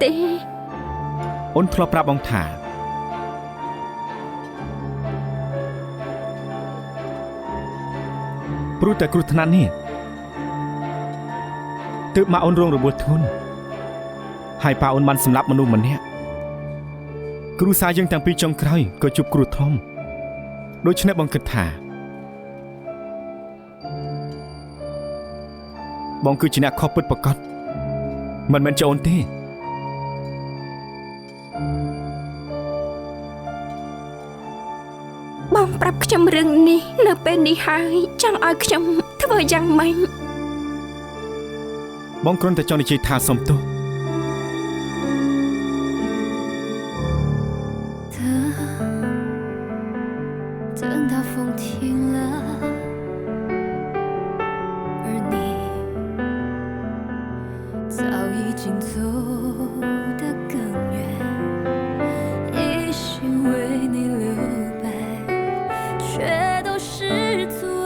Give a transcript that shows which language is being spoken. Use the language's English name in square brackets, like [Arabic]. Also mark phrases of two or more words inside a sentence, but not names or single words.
[Khmer] អូនធ្លាប់ប្រាប់បងថាព្រោះតែគ្រោះថ្នាក់នេះទើបមកអូនរងរបួសធ្ងន់ហើយប៉ាអូនបានសម្លាប់មនុស្សម្នាក់គ្រួសារយើងទាំងពីរចុងក្រោយក៏ជួបគ្រោះធំដូច្នេះបងគិតថាបងគឺជាអ្នកខុសពិតប្រាកដមិនមែនជាអូនទេ បងប្រាប់ខ្ញុំរឿងនេះនៅពេលនេះហើយចង់ឲ្យខ្ញុំធ្វើយ៉ាងម៉េច បងគ្រាន់តែចង់និយាយថាសុំទោស [Chinese] 等到风停了，而你早已经走得更远，一心为你留白，却都是阻碍。